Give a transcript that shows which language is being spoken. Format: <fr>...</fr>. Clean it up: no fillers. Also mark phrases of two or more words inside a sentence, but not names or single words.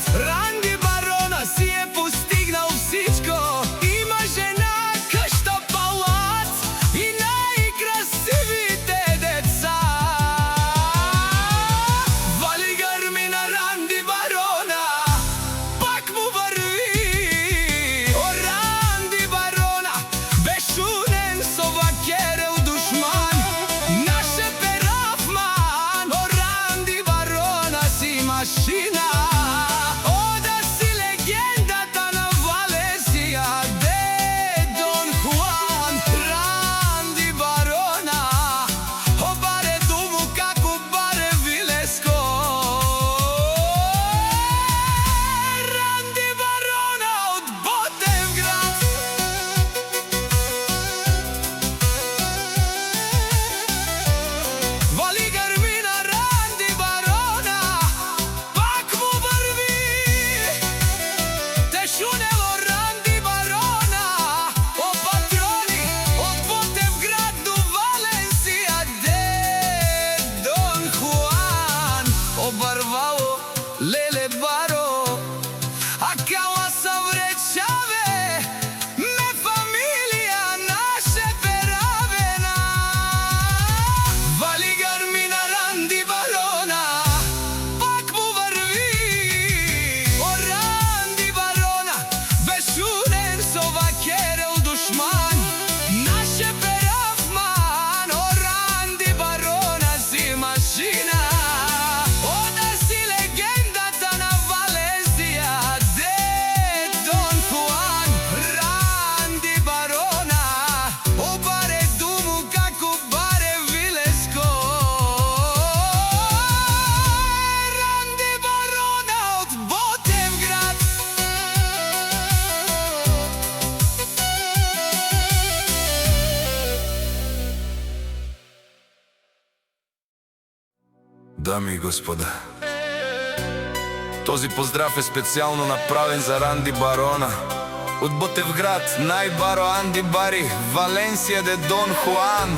<bg>Ранди Барона си е постигнал всичко. Има жена, къща, палац и най-красивите деца. Вали гърми на Ранди Барона, пак му върви.</bg> <rom>О, Ранди Барона, бешунен совакерел душман, наше перафман.</rom> <bg>О, Ранди Барона си машина. О, да си легендата на Валенсия де Дон Хуан.</bg> <rom>Ранди Барона, о, баре думо како баре вилеско.</rom> <bg>Ранди Барона от Ботевград. Вали гърми на Ранди Барона, пак му върви.</bg> <rom>Те шунело Ранди Барона, о, патрони от Ботевград до Валенсия де Дон Хуан. Обървало леле баро, акала съвречаве, ме фамилия наше перавена.</rom> <bg>Вали гърми на Ранди Барона, пак му върви.</bg> <rom>О, Ранди Барона, бешунен совакерел душман, наше перафман.</rom> <bg>О, Ранди Барона си машина. О, да си легендата на Валенсия де Дон Хуан.</bg> <rom>Ранди Барона, о, баре думо како баре вилеско.</rom> <bg>Ранди Барона от Ботевград. Дами и господа, този поздрав е специално направен за Ранди Барона от Ботевград, най-баро Анди Бари, Валенсия де Дон Хуан.</bg>